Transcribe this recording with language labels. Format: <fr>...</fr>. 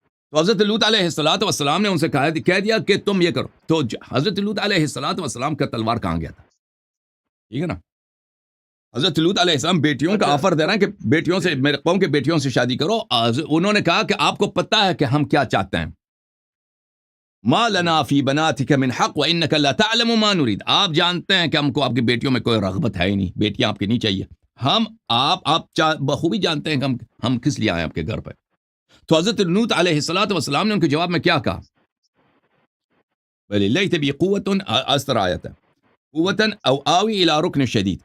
<ur>تو حضرت لوط علیہ الصلوۃ والسلام نے ان سے کہہ دیا کہ تم یہ کرو. تو حضرت لوط علیہ الصلوۃ والسلام کا تلوار کہاں گیا تھا؟ ٹھیک ہے نا. حضرت لوط علیہ السلام بیٹیوں کا اچھا آفر دے رہے ہیں کہ بیٹیوں سے، جی میرے قوم کے بیٹیوں سے شادی کرو. انہوں نے کہا کہ آپ کو پتہ ہے کہ ہم کیا چاہتے ہیں.</ur> <ar>ما لنا فی بناتک من حق وانک لا تعلم ما نريد.</ar> <ur>آپ جانتے ہیں کہ ہم کو آپ کی بیٹیوں میں کوئی رغبت ہے ہی نہیں، بیٹیاں آپ کی نہیں چاہیے. آپ بخوبی جانتے ہیں کہ ہم کس لیے آئے آپ کے گھر پہ. تو حضرت لوط علیہ الصلوۃ والسلام نے ان کے جواب میں کیا کہا؟</ur> <ar>وَلِلَّهِ تَبِي قُوَّةٌ،</ar> <ur>اس طرح آیت ہے،</ur> <ar>قوتاً او آوی الی رکن شدید.</ar>